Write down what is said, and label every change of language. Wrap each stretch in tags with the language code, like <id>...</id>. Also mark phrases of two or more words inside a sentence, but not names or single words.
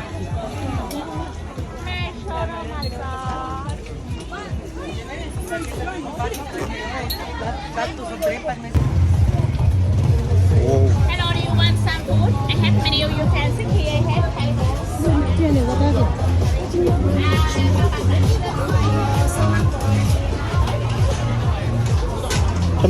<en>Hello, do you want some food? I have menu. You can sit here. I have tables.</en> <vi>cái này có cái gì သမ</vi>